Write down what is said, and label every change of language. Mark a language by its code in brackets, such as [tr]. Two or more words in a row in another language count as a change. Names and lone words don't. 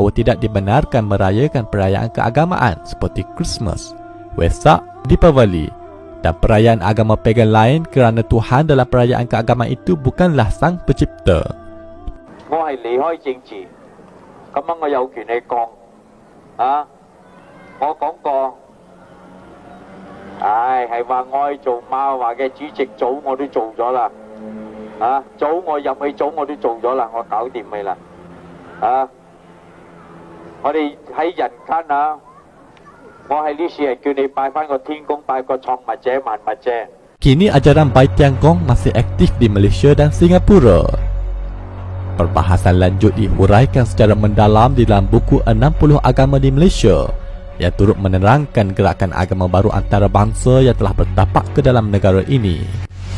[ms] bahawa tidak dibenarkan merayakan perayaan keagamaan seperti Christmas, Wesak, Deepavali dan perayaan agama pagan lain kerana Tuhan dalam perayaan keagamaan itu bukanlah sang pencipta. [yue] 我係離開政治，咁樣我有權去講啊！我講過，係話我去做馬華嘅主席組我都做咗啦，啊組我入去組我都做咗啦，我搞掂佢啦，啊！我哋喺人間啊，我係呢次係叫你拜翻個天公，拜個創物者萬物者。 [ms] Kini ajaran Bai Tianggong masih aktif di Malaysia dan Singapura. Perbahasan lanjut dihuraikan secara mendalam di dalam buku 60 agama di Malaysia yang turut menerangkan gerakan agama baru antarabangsa yang telah bertapak ke dalam negara ini.